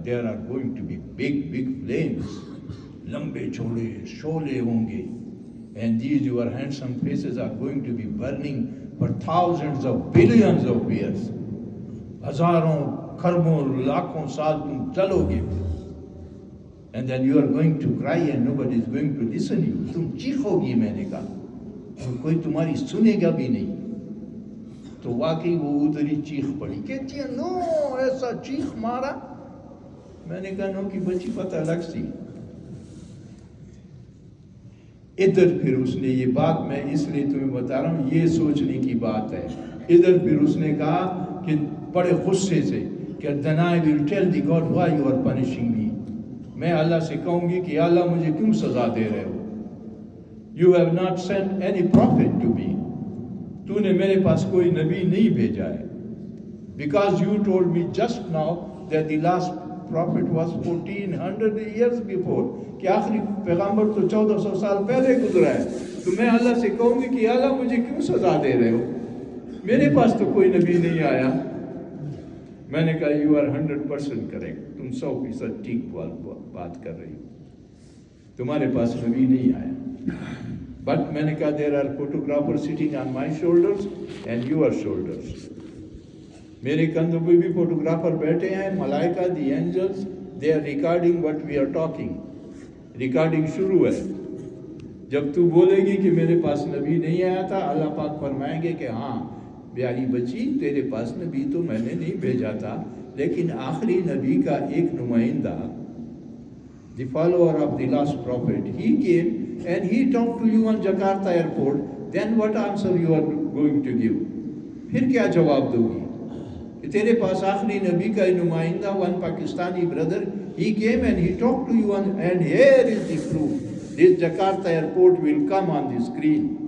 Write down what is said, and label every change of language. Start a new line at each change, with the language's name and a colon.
English: there are going to be big big flames,
Urdu: लंबे चौड़े शोले होंगे,
English: and these your handsome faces are going to be burning for thousands of billions of years,
Urdu: हजारों खरबों लाखों साल तुम चलोगे।
English: And then you are going to cry and nobody is going to listen you.
Urdu: تم چیخوگی, میں نے کہا, اور کوئی تمہاری سنے گا بھی نہیں. تو واقعی وہ ادھر ہی چیخ پڑی. کہتی ہے نو, ایسا چیخ مارا. میں نے کہا نو کی بچی پتہ لگ سی. ادھر پھر اس نے یہ بات, میں اس لیے تمہیں بتا رہا ہوں, یہ سوچنے کی بات ہے. ادھر پھر اس نے کہا کہ بڑے غصے سے کہ
English: then I will tell the God why you are punishing me.
Urdu: میں اللہ سے کہوں گی کہ اللہ مجھے کیوں سزا دے رہے ہو.
English: You have not sent any prophet to me.
Urdu: تو نے میرے پاس کوئی نبی نہیں بھیجا ہے.
English: Because you told me just now that the last prophet was 1400 years before.
Urdu: کہ آخری پیغمبر تو 1400 سال پہلے گزرا ہے. تو میں اللہ سے کہوں گی کہ اللہ مجھے کیوں سزا دے رہے ہو, میرے پاس تو کوئی نبی نہیں آیا. میں نے کہا
English: you are 100% correct,
Urdu: تم 100% ٹھیک بات کر رہی ہو, تمہارے پاس نبی نہیں آیا.
English: but
Urdu: میں نے کہا
English: There are photographer sitting on my shoulders and your shoulders.
Urdu: میرے کندھوں پہ بھی فوٹوگرافر بیٹھے ہیں, ملائکہ,
English: The angels, they are recording what we are talking.
Urdu: Recording شروع ہے. جب تو بولے گی کہ میرے پاس نبی نہیں آیا تھا, اللہ پاک فرمائیں گے کہ ہاں پیاری بچی, تیرے پاس نبی تو میں نے نہیں بھیجا تھا, لیکن آخری نبی کا ایک نمائندہ,
English: the follower of the last prophet, he came and he talked to you on Jakarta airport. Then what answer you are going to give?
Urdu: پھر کیا جواب دو گی؟ تیرے پاس آخری نبی کا نمائندہ,
English: one Pakistani brother, he came and he talked to you on, and here is the proof. This Jakarta airport will come on the screen.